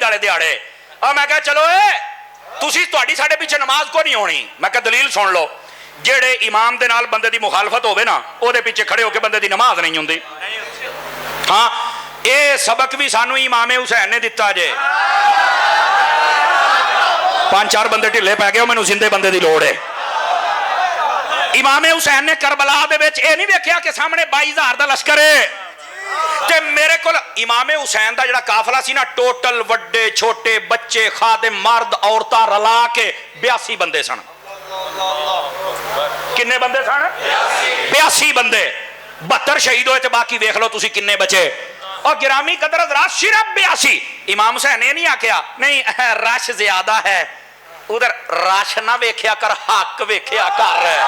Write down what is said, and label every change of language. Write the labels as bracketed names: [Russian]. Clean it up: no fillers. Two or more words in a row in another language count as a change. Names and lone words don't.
[Punjabi] والے دیہاڑے اور میں کہا چلو تسی تہاڈی ساڈے پیچھے نماز کو نہیں ہونی میں کہا دلیل سن لو جیڑے امام دے نال بندے دی مخالفت ہوے نا او دے پیچھے کھڑے ہو کے بندے دی نماز نہیں ہوندی ہاں اے سبق بھی سانو امام حسین نے دتا جے 5-4 بندے ڈھلے پی گئے مینوں زندے بندے دی لوڑ ہے امام حسین نے کربلا دے وچ اے نہیں ویکھیا کہ سامنے 22,000 دا لشکر ہے تے میرے کول امام حسین دا جڑا قافلہ سی نا ٹوٹل وڈے چھوٹے بچے خادم مرد عورتاں رلا کے 82 بندے سن کنے بندے سن 82 بندے 72 شہید ہوئے تے باقی دیکھ لو تسی کنے بچے اور گرامی قدر حضرات صرف 82 امام حسین نے نہیں آکھیا نہیں رش زیادہ ہے ادھر رش نہ ویکھیا کر حق ویکھیا کر